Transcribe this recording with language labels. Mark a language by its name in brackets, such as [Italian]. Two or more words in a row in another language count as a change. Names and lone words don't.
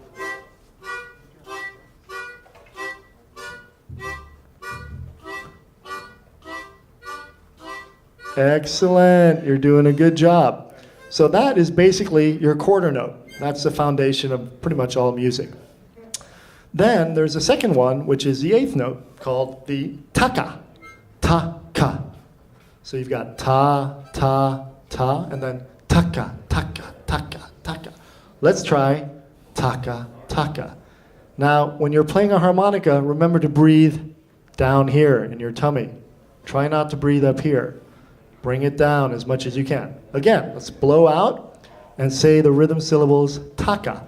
[English] Excellent. You're doing a good job. So that is basically your quarter note. That's the foundation of pretty much all music. Then there's a second one, which is the eighth note, called the taka. Ta-ka. So you've got ta, ta, ta, and then taka, taka, taka, taka. Let's try taka, taka. Now, when you're playing a harmonica, remember to breathe down here in your tummy. Try not to breathe up here. Bring it down as much as you can. Again, let's blow out and say the rhythm syllables taka.